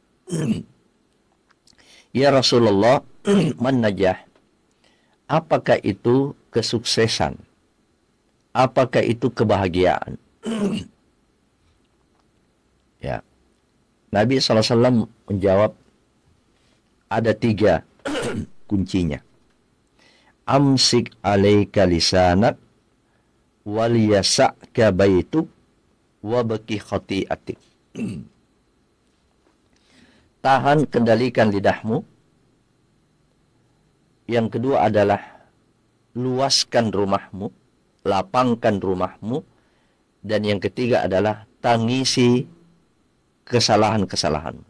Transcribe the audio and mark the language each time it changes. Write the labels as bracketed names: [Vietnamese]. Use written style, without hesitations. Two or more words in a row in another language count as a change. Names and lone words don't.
[Arabic] يا رسول الله، من نجاة? [Indonesian] Apakah itu kesuksesan? apakah itu kebahagiaan? Ya, Nabi SAW menjawab ada 3 kuncinya. [Arabic] أمسك عليك لسانك وليسعك بيتك وابك خطيئتك. [Indonesian] Tahan, kendalikan lidahmu. Yang kedua adalah luaskan rumahmu, lapangkan rumahmu. Dan yang ketiga adalah tangisi kesalahan-kesalahan.